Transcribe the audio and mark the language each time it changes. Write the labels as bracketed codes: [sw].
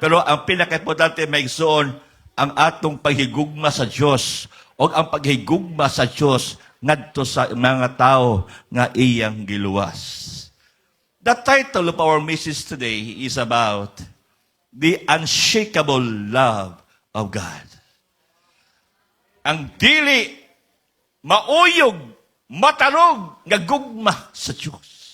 [ceb] Pero ang pinaka-importante may igsoon ang atong paghigugma sa Dios o ang paghigugma sa Dios ngadto sa mga tao nga iyang giluwas. [en] The title of our message today is about the unshakable love of God. [ceb] Ang dili mauyog, matarog nga gugma sa Diyos.